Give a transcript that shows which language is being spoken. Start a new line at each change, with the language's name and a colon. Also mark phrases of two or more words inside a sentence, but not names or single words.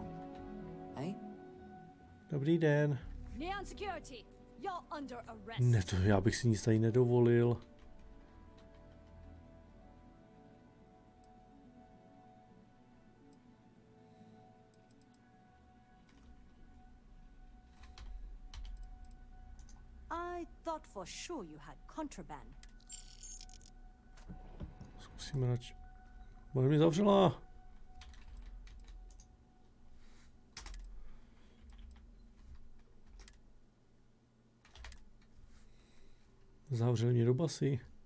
Czech: Eh? Dobrý den.
English: Neon security, you're under arrest.
Czech: Ne, to já bych si nic tady nedovolil.
English: I thought for sure you had contraband.
Czech: Zkusíme nač... Bude mi zavřela. Zavřeli mě do basy.